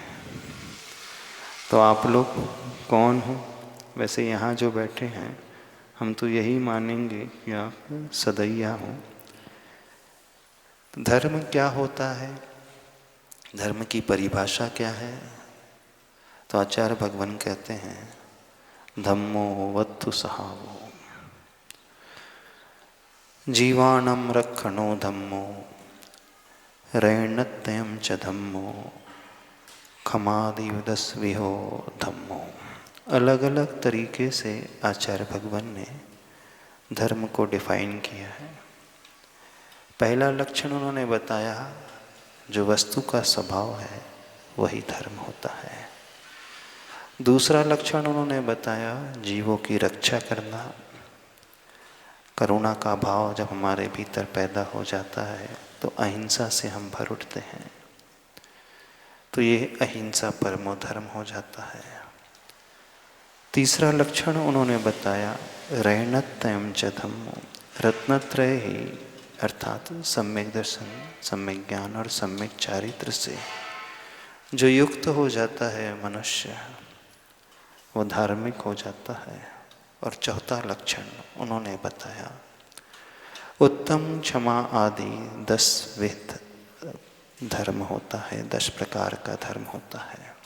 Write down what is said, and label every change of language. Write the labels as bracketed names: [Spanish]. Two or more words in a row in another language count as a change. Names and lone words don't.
[Hindi] तो आप लोग कौन हो? वैसे यहाँ जो बैठे हैं हम तो यही मानेंगे कि आप सदैया हो। धर्म क्या होता है? धर्म की परिभाषा क्या है? तो आचार्य भगवान कहते हैं, [Prakrit languages] धम्मो वत्तु सहावो, जीवाणम रक्षणो धम्मो, रैणत्यं च धम्मो, खमादियुदस्विहो धम्मो। [Hindi] अलग अलग तरीके से आचार्य भगवान ने धर्म को डिफाइन किया है। पहला लक्षण उन्होंने बताया, जो वस्तु का स्वभाव है वही धर्म होता है। दूसरा लक्षण उन्होंने बताया, जीवों की रक्षा करना। करुणा का भाव जब हमारे भीतर पैदा हो जाता है तो अहिंसा से हम भर उठते हैं, तो ये [Sanskrit] अहिंसा परमो धर्म [Hindi] हो जाता है। तीसरा लक्षण उन्होंने बताया, [Prakrit languages] रैणत्यं च धम्मो। [Hindi] रत्नत्रय ही अर्थात सम्यक दर्शन, सम्यक ज्ञान और सम्यक चारित्र से जो युक्त हो जाता है मनुष्य, वो धार्मिक हो जाता है। और चौथा लक्षण उन्होंने बताया, उत्तम क्षमा आदि 10 विध धर्म होता है, 10 प्रकार का धर्म होता है।